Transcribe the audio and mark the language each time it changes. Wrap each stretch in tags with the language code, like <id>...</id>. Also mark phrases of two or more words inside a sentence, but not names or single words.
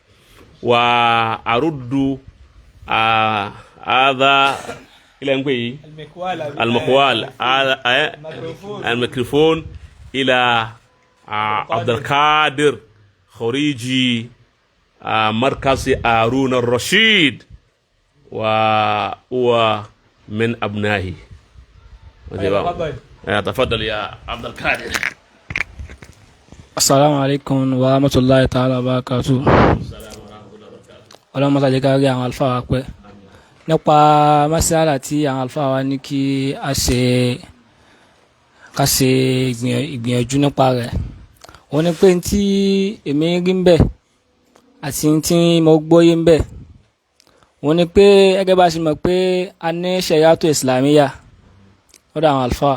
<ar>وأرد هذا إلى الميكروفون إلى عبد القادر خريجي مركز هارون الرشيد وهو من أبنائه. تفضل يا عبد القادر. السلام عليكم ورحمة الله تعالى وبركاته.</ar> <yo>ọlọ́mọ tàjẹ́ ká rí àwọn àlùfáà wa pẹ́ nípa masala tí àwọn àlùfáà wa ní kí a ṣe ìgbìyànjú nípa rẹ̀. wọ́n ní pé tí èmi rí ń bẹ̀ àti tí mo gbọ́yé ń bẹ̀ wọ́n ní pé gẹ́gẹ́ bá ṣe mọ̀ pé a ní</yo> <ar>شريعة إسلامية</ar> <yo>lọ́dọ̀ àwọn àlùfáà.</yo>